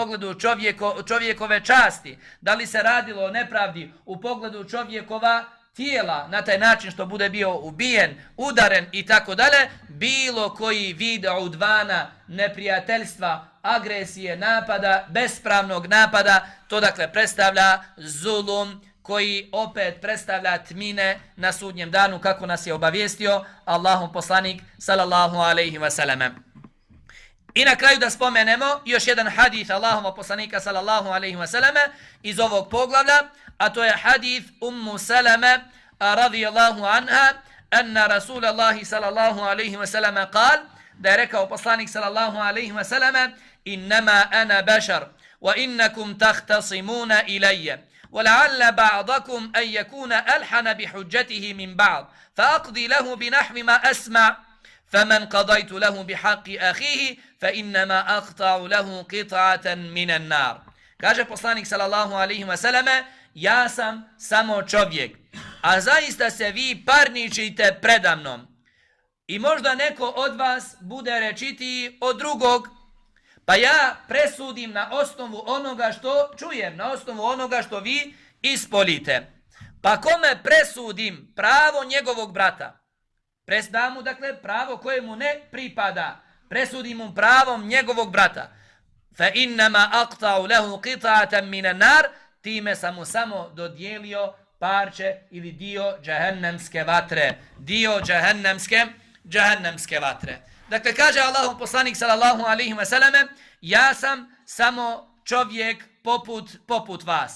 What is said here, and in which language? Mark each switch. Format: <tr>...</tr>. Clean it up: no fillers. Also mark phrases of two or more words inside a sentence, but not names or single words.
<bs>pogledu čovjekove časti, da li se radilo o nepravdi u pogledu čovjekova tijela, na taj način što bude bio ubijen, udaren i tako dalje, bilo koji vid udvana, neprijateljstva, agresije, napada, bespravnog napada, to, dakle, predstavlja zulum koji opet predstavlja tmine na sudnjem danu, kako nas je obavijestio Allahov poslanik</bs> <ar>صلى الله عليه وسلم.</ar> <bs>I na kraju da spomenemo još jedan hadith Allahovog poslanika</bs> <ar>صلى الله عليه وسلم</ar> <bs>iz ovog poglavlja, a to je hadith Ummu Salame</bs> <ar>رضي الله عنها أن رسول الله صلى الله عليه وسلم قال:</ar> <bs>da je rekao poslanik</bs> <ar>صلى الله عليه وسلم: "إنما أنا بشر وإنكم تختصمون إلي ولعل بعضكم أن يكون ألحن بحجته من بعض فأقضي له بنحو ما أسمع فمن قضيت له بحق أخيه فإنما أقطع له قطعة من النار."</ar> <bs>Kaže poslanik</bs> <ar>صلى الله عليه وسلم:</ar> <bs>"Ja sam samo čovjek, a zaista se vi parničite predamnom. I možda neko od vas bude rečitiji od drugog, pa ja presudim na osnovu onoga što čujem, na osnovu onoga što vi ispoljite. Pa kome presudim pravo njegovog brata, dam mu dakle pravo koje mu ne pripada, presudim mu pravom njegovog brata,</bs> <ar>فإنما أقطع له قطعة من النار,</ar> <bs>time sam mu samo dodijelio parče ili dio džehennemske vatre, dio džehennemske vatre." Dakle, kaže Allahov poslanik</bs> <ar>صلى الله عليه وسلم:</ar> <bs>"Ja sam samo čovjek poput vas."</bs>